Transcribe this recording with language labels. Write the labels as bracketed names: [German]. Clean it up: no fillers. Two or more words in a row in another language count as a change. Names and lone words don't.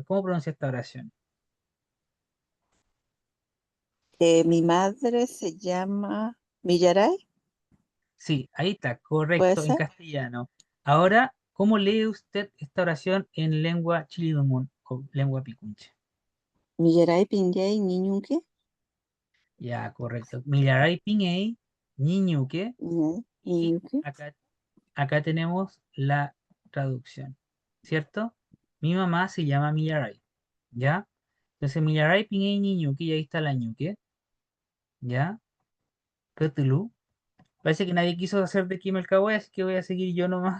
[Spanish] ¿Cómo pronuncia esta oración? Mi madre se llama Millaray, Sí, ahí está, ¿puede correcto, en ser? castellano. Ahora, ¿cómo lee usted esta oración en lengua chilidumun o lengua picunche? [Mapuche] Millaray Pinyay Niñuque. [Spanish] Ya, correcto. [Mapuche] Millaray Piñey, Ñiñuque, [Spanish] y [Mapuche] Niñuque. [Spanish] acá tenemos la traducción, ¿cierto? Mi mamá se llama Millaray, ¿ya? Entonces, [Mapuche] Millaray Piñey Ñiñuque, [Spanish] y ahí está la ñuque, ¿ya? Cthulhu. Parece que nadie quiso hacer de Kim el Cowboy, así que voy a seguir yo nomás.